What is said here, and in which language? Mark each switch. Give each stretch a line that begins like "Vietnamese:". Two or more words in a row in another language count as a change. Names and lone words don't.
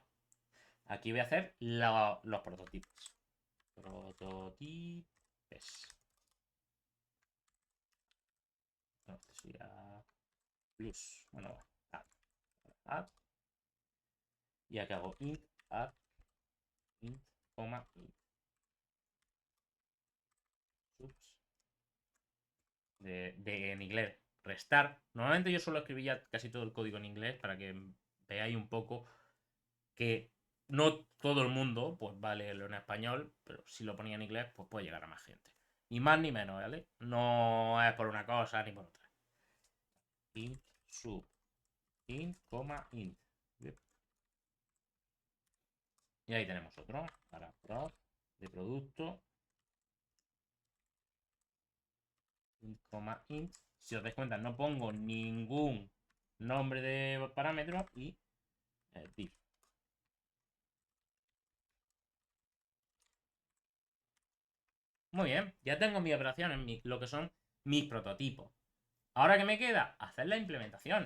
Spanish: Aquí voy a hacer los prototipos. Prototipes. No, este sería plus. Bueno, add. Y aquí hago int, add, int, coma, int. Subs. En inglés. Restar. Normalmente yo suelo escribir ya casi todo el código en inglés para que veáis un poco que no todo el mundo pues va a leerlo en español, pero si lo ponía en inglés pues puede llegar a más gente. Ni más ni menos, ¿vale? No es por una cosa ni por otra. Int sub. Int, int. Y ahí tenemos otro para prod de producto. Int, int. Si os dais cuenta, no pongo ningún nombre de parámetro y div. Muy bien, ya tengo mi operación en lo que son mis prototipos. Ahora que me queda, hacer la implementación.